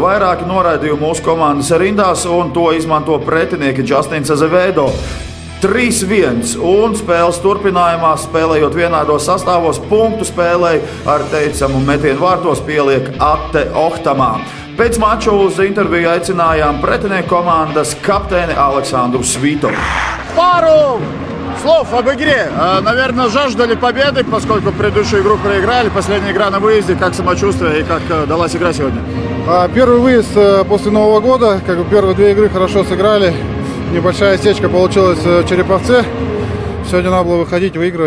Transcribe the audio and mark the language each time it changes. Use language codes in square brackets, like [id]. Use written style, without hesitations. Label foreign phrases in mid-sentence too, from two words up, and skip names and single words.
[lv] Vairāki noraidījumi mūsu komandas rindās, un to izmanto pretinieki Justins Azevedo. 3-1, un spēles turpinājumā, spēlējot vienādos sastāvos, punktu spēlēja ar teicamu metienu vārtos pieliek Atte Ohtamā. Pēc mača uz interviju aicinājām pretinieku komandas kapteini Aleksandru Svitovu. [ru] Пару слов об игре. Наверное, жаждали победы, поскольку предыдущую игру проиграли. Последняя игра на выезде. Как самочувствие и как далась игра сегодня? Первый выезд после Нового года. Первые две игры хорошо сыграли. Небольшая стечка получилась в Череповце. Сегодня надо было выходить, выигрывать.